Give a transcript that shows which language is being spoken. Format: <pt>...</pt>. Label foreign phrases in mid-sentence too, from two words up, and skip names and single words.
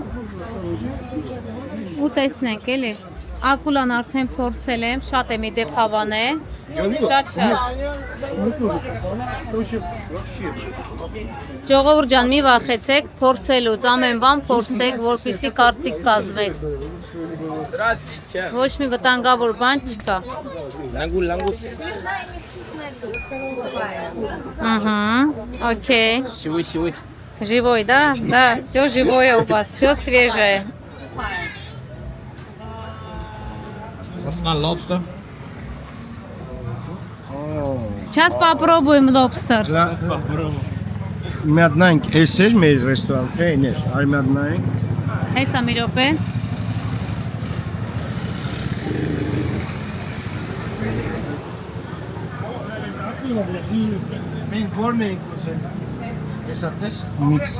<hy>Ու տեսնենք էլի։ Ակուլան արդեն փորձել եմ, շատ եմ իդեպ հավան է։ Շատ։ Ժողովուրդ ջան, մի վախեցեք, փորձելուց, ամեն բան փորձեք, որպեսզի կարծիք կազմեք։ Ոչ մի վտանգավոր բան չկա։</hy> <ru>Ага, окей. Живой. Живой, да? Да, все живое у вас, все свежее. Lobster. Сейчас попробуем лобстер.</ru> <hy>Միատնանք, էս էր մեր ռեստորան, թե այն էր, արի միատնանք։ Հեսա մի րոպե։ Մենք որն ենք ուզել։ Հեսա տես միքսը։</hy>